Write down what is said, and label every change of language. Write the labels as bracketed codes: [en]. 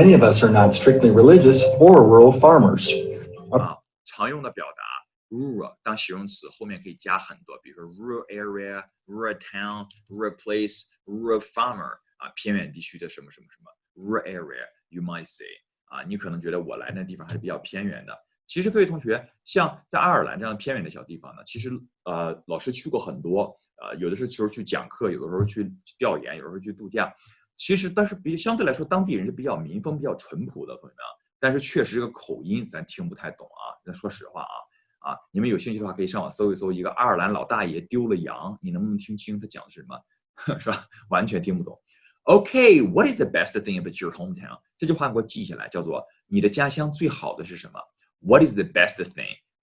[en] Many of us are not strictly religious or rural farmers. [zh] 啊，常用的表达 rural 当形容词后面可以加很多，比如说 rural area, rural town, rural place, rural farmer 啊，偏远地区的什么什么什么 rural area, you might say 啊，你可能觉得我来那地方还是比较偏远的。其实各位同学，像在爱尔兰这样偏远的小地方呢，其实老师去过很多，有的时候去讲课，有的时候去调研，有的时候去度假。其实但是相对来说，当地人是比较民风比较淳朴的，同学们。但是确实这个口音咱听不太懂啊，那说实话啊，你们有兴趣的话可以上网搜一搜，一个爱尔兰老大爷丢了羊，你能不能听清他讲的是什么？是吧？完全听不懂。 [en] Okay, what is the best thing about your hometown? [zh] 这句话给我记下来，叫做你的家乡最好的是什么？ [en] What is the best thing?